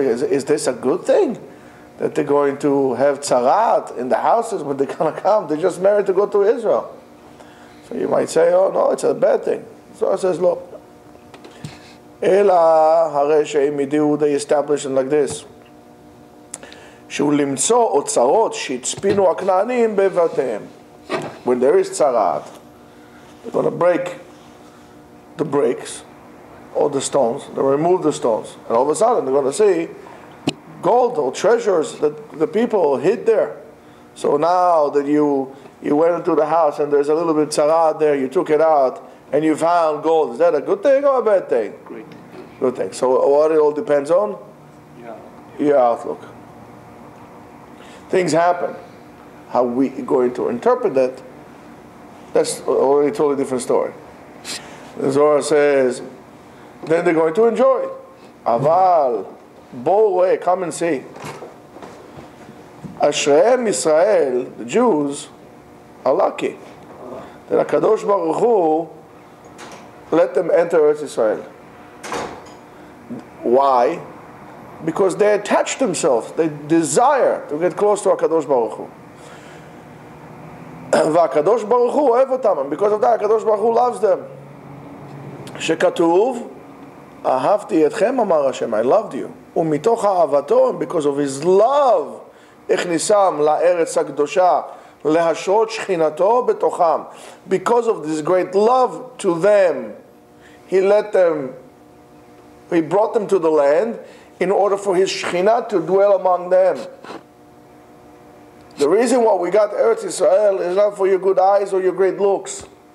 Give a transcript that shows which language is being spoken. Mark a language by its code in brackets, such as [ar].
[en] Is this a good thing? That they're going to have tzarat in the houses when they're going to come? They just married to go to Israel. So you might say, oh no, it's a bad thing. So it says, look, [he] Ela hare she'im idiu, [en] they established it like this. [he] שהוא למצוא אוצרות שהצפינו הכנענים בבתיהם. [en] When there is tzarat, they're going to break the bricks, or the stones, they remove the stones, and all of a sudden they're going to see gold or treasures that the people hid there. So now that you went into the house and there's a little bit tzarat there, you took it out and you found gold. Is that a good thing or a bad thing? Great. Good thing. So what it all depends on? Your outlook. Things happen. How we going to interpret that, that's already a totally different story. The Zohar says, then they're going to enjoy it. Aval, bo away, come and see. Ashreim Israel, the Jews, are lucky that HaKadosh Baruch Hu let them enter Eretz Israel. Why? Because they attach themselves, they desire to get close to HaKadosh Baruch Hu. [he] והקדוש ברוך הוא אוהב אותם, [en] and because of that [he] הקדוש ברוך הוא [en] loves them. [he] שכתוב, אהבתי אתכם אמר השם, [en] I loved you. [he] ומתוך אהבתו, [en] and because of his love, [he] הכניסם לארץ הקדושה, להשרות שכינתו בתוכם. [en] Because of this great love to them, he brought them to the land in order for his Shekhinah to dwell among them. The reason why we got Eretz Israel is not for your good eyes or your great looks.